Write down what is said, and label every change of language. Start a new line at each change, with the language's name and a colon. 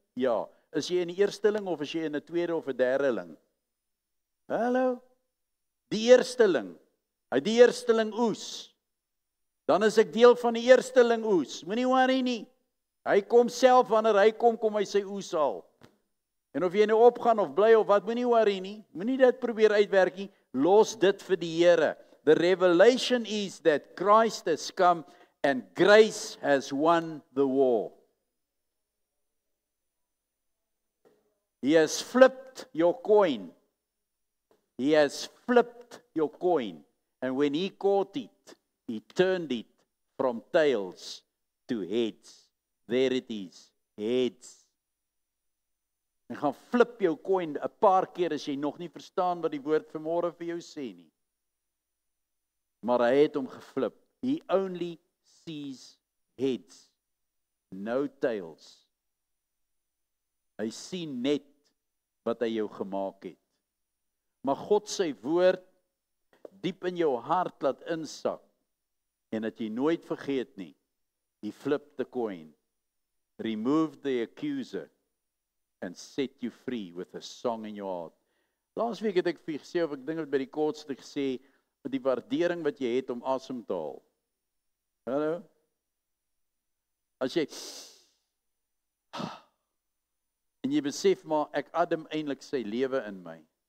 Afrikaans: Ja. Is jy in die eersteling of is jy in 'n tweede of 'n derdeling? Hallo? Die eersteling. Hy die eersteling oes. Dan is ek deel van die eersteling oes. Moenie worry nie. Hy kom self, wanneer hy kom hy sy oes haal. En of jy nou opgaan of bly of wat, moenie worry nie. Moenie dit probeer uitwerk nie. Los dit vir die Here.
English: The revelation is that Christ has come and grace has won the war. He has flipped your coin. He has flipped your coin. And when he caught it, he turned it from tails to heads. There it is, heads.
Afrikaans: En gaan flip jou coin 'n paar keer as jy nog nie verstaan wat die woord vanmôre vir jou sê nie. Maar hy het hom geflip.
English: He only sees heads, no tails.
Afrikaans: Hy sien net wat hy jou gemaak het. Maar God sy woord diep in jou hart laat insak en dat jy nooit vergeet nie.
English: He flipped the coin, removed the accuser and set you free with a song in your heart.
Afrikaans: Laasweek het ek vir gesê, of ek dink het by die kortste gesê, die waardering wat jy het om asem te haal. Hallo? As jy en jy besef maar, ek adem eintlik sy lewe in my.